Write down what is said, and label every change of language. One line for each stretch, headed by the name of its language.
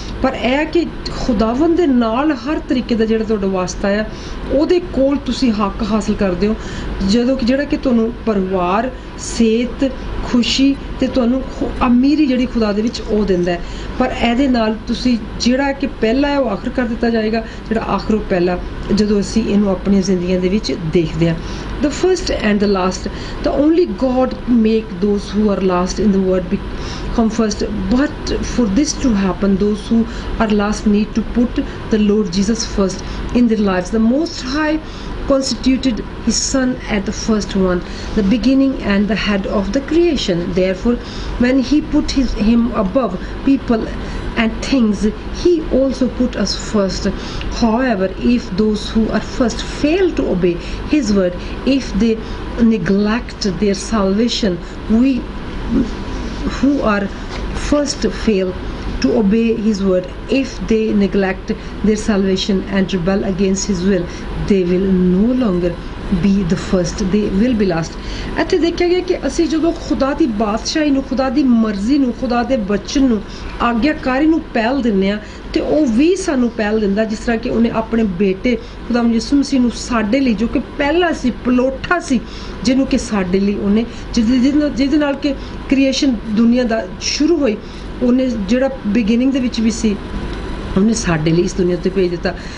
Punjabi: ਪਰ ਇਹ ਹੈ ਕਿ ਖੁਦਾਵੰਦ ਦੇ ਨਾਲ ਹਰ ਤਰੀਕੇ ਦਾ ਜਿਹੜਾ ਤੁਹਾਡਾ ਵਾਸਤਾ ਆ ਉਹਦੇ ਕੋਲ ਤੁਸੀਂ ਹੱਕ ਹਾਸਲ ਕਰਦੇ ਹੋ, ਜਦੋਂ ਕਿ ਜਿਹੜਾ ਕਿ ਤੁਹਾਨੂੰ ਪਰਿਵਾਰ, ਸਿਹਤ, ਖੁਸ਼ੀ ਤੇ ਤੁਹਾਨੂੰ ਅਮੀਰੀ ਜਿਹੜੀ ਖੁਦਾ ਦੇ ਵਿੱਚ ਉਹ ਦਿੰਦਾ ਹੈ। ਪਰ ਇਹਦੇ ਨਾਲ ਤੁਸੀਂ ਜਿਹੜਾ ਕਿ ਪਹਿਲਾ ਹੈ ਉਹ ਆਖਰ ਕਰ ਦਿੱਤਾ ਜਾਏਗਾ, ਜਿਹੜਾ ਆਖਰ ਉਹ ਪਹਿਲਾ, ਜਦੋਂ ਅਸੀਂ ਇਹਨੂੰ ਆਪਣੀਆਂ ਜ਼ਿੰਦਗੀਆਂ ਦੇ ਵਿੱਚ ਦੇਖਦੇ ਹਾਂ।
English: The first and the last, the only God make those who are last in the world become first. But for this to happen, those who are last need to put the Lord Jesus first in their lives. The Most High constituted his son at the first one, the beginning and the head of the creation. Therefore, when he put him above people and things, he also put us first. However, if those who are first fail to obey his word, if they neglect their salvation, we who are first fail to obey his word, if they neglect their salvation and rebel against his will, they will no longer be the first, they will be last.
Punjabi: ਇੱਥੇ ਦੇਖਿਆ ਗਿਆ ਕਿ ਅਸੀਂ ਜਦੋਂ ਖੁਦਾ ਦੀ ਬਾਦਸ਼ਾਹੀ ਨੂੰ, ਖੁਦਾ ਦੀ ਮਰਜ਼ੀ ਨੂੰ, ਖੁਦਾ ਦੇ ਬਚਨ ਨੂੰ, ਆਗਿਆਕਾਰੀ ਨੂੰ ਪਹਿਲ ਦਿੰਦੇ ਆ, ਤੇ ਉਹ ਵੀ ਸਾਨੂੰ ਪਹਿਲ ਦਿੰਦਾ, ਜਿਸ ਤਰ੍ਹਾਂ ਕਿ ਉਹਨੇ ਆਪਣੇ ਬੇਟੇ ਖੁਦਾ ਯਿਸੂ ਮਸੀਹ ਨੂੰ ਸਾਡੇ ਲਈ, ਜੋ ਕਿ ਪਹਿਲਾ ਸੀ, ਪਲੋਠਾ ਸੀ, ਜਿਹਨੂੰ ਕਿ ਸਾਡੇ ਲਈ ਉਹਨੇ ਜਿਹਦੇ ਨਾਲ ਕਿ ਕ੍ਰੀਏਸ਼ਨ ਦੁਨੀਆ ਦਾ ਸ਼ੁਰੂ ਹੋਈ, ਉਹਨੇ ਜਿਹੜਾ ਬਿਗਿਨਿੰਗ ਦੇ ਵਿੱਚ ਵੀ ਸੀ ਉਹਨੇ ਸਾਡੇ ਲਈ ਇਸ ਦੁਨੀਆ 'ਤੇ ਭੇਜ ਦਿੱਤਾ।